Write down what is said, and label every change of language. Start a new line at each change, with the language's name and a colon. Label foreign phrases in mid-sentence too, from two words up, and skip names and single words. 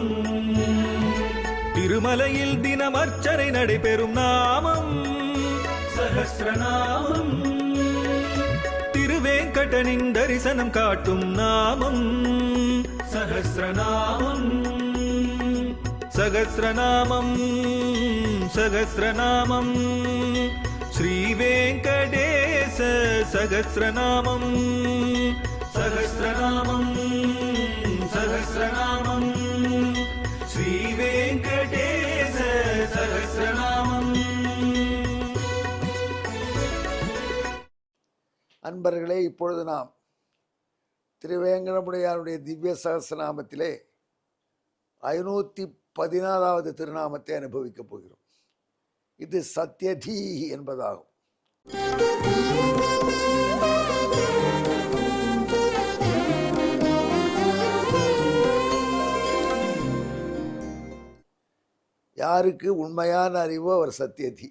Tamil: திருமலையில் தினம் அர்ச்சனை நடைபெறும் நாமம் சஹஸ்ரநாமம். திருவேங்கடனின் தரிசனம் காட்டும் நாமம் சஹஸ்ரநாமம்.
Sanskrit: सहस्रनामम् सहस्रनामम् श्रीवेङ्कटेश सहस्रनामं सहस्रनामं सहस्रनामं श्रीवेङ्कटेश सहस्रनामम्।
Tamil: அன்பர்களே, இப்பொழுது நாம் திருவேங்கடமுடையாருடைய திவ்ய சகஸ்ரநாமத்திலே 514வது திருநாமத்தை அனுபவிக்கப் போகிறோம். இது சத்யதீ என்பதாகும். யாருக்கு உண்மையான அறிவோ அவர் சத்யதீ.